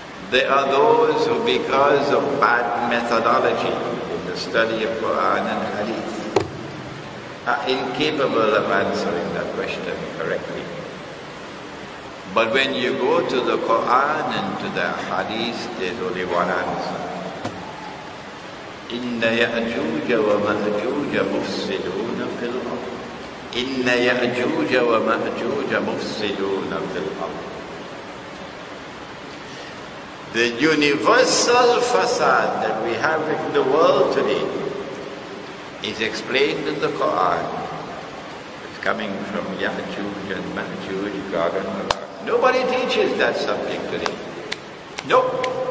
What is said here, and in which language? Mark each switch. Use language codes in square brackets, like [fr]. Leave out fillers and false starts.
[en] There are those who, because of bad methodology in the study of Quran and Hadith, are incapable of answering that question correctly. But when you go to the Quran and to the Hadith, there's only one answer. [ar] Inna Ya'juj ومأجوج مفسدون في الأرض. Inna Ya'juj ومأجوج مفسدون في الأرض. [en] The universal fasad that we have in the world today is explained in the Quran. It's coming from Ya'juj and Ma'juj, Gog and Magog. Nobody teaches that subject today. Nope.